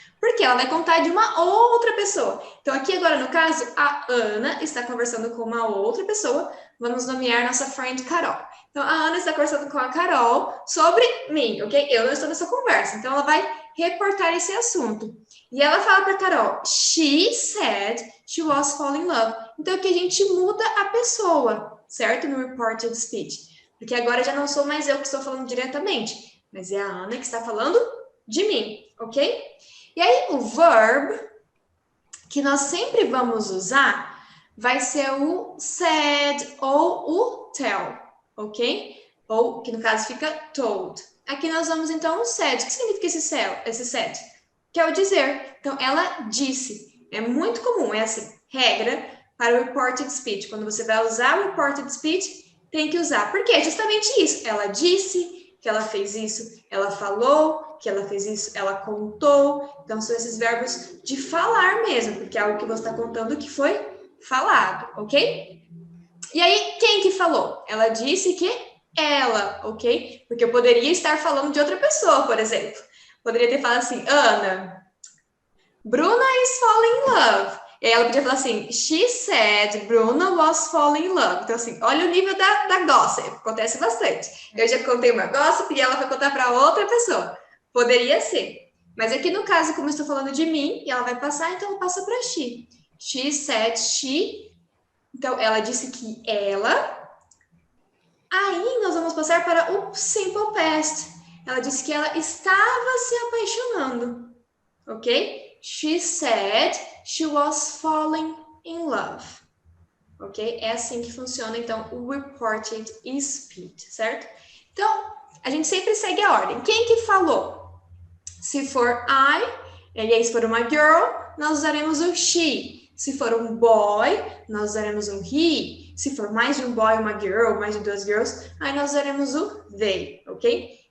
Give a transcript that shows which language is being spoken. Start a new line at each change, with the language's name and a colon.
Portuguese: Porque ela vai contar de uma outra pessoa. Então, aqui agora, no caso, a Ana está conversando com uma outra pessoa. Vamos nomear nossa friend Carol. Então, a Ana está conversando com a Carol sobre mim, ok? Eu não estou nessa conversa. Então, ela vai reportar esse assunto. E ela fala para a Carol,
English: she said she was falling in love.
Portuguese: Então, aqui a gente muda a pessoa, certo? No reported speech. Porque agora já não sou mais eu que estou falando diretamente, mas é a Ana que está falando de mim, ok? E aí, o verb que nós sempre vamos usar vai ser o said ou o tell, ok? Ou, que no caso fica told. Aqui nós vamos, então, o said. O que significa esse said? Que é o dizer. Então, ela disse. É muito comum, é assim, regra para o reported speech. Quando você vai usar o reported speech, tem que usar. Por quê? É justamente isso. Ela disse que ela fez isso, ela falou que ela fez isso, ela contou. Então, são esses verbos de falar mesmo, porque é algo que você está contando que foi falado, ok? E aí, quem que falou? Ela disse que ela, ok? Porque eu poderia estar falando de outra pessoa, por exemplo. Poderia ter falado assim, Ana,
English: Bruna is falling in love.
Portuguese: E aí ela podia falar assim,
English: she said Bruna was falling in love.
Portuguese: Então, assim, olha o nível da gossip. Acontece bastante. Eu já contei uma gossip e ela vai contar para outra pessoa. Poderia ser. Mas aqui no caso, como eu estou falando de mim, e ela vai passar, então ela passa para she.
English: She said she.
Portuguese: Então, ela disse que ela. Aí, nós vamos passar para o simple past. Ela disse que ela estava se apaixonando, ok?
English: She said she was falling in love, ok?
Portuguese: É assim que funciona, então, o reported speech, certo? Então, a gente sempre segue a ordem. Quem que falou? Se for I, e aí se for uma girl, nós usaremos o she. Se for um boy, nós usaremos um he. Se for mais de um boy, uma girl, mais de duas girls, aí nós usaremos o they, ok?